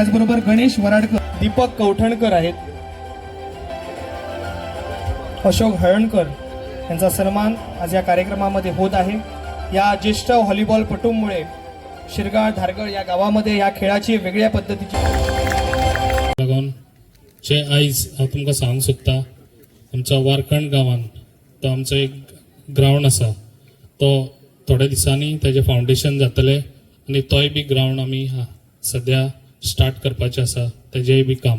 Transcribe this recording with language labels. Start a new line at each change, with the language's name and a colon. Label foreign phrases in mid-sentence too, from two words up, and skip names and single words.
Marathi: त्याचबरोबर गणेश वराडकर, दीपक कवठणकर आहेत, अशोक हळणकर यांचा सन्मान आज या कार्यक्रमामध्ये होत आहे. या ज्येष्ठ व्हॉलीबॉलपटूंमुळे शिरगाळ धारगळ या गावामध्ये या खेळाची वेगळ्या पद्धतीची
Konkani: लागून जे आयज हांव तुमकां सांगूंक सोदता, आमच्या वारकण गांवांत तो आमचो एक ग्रावंड आसा, तो थोड्या दिसांनी तेजें फावंडेशन जातलें आनी तोय बी ग्रावंड आमी सद्या स्टार्ट करपाचें आसा, तेजेंय बी काम.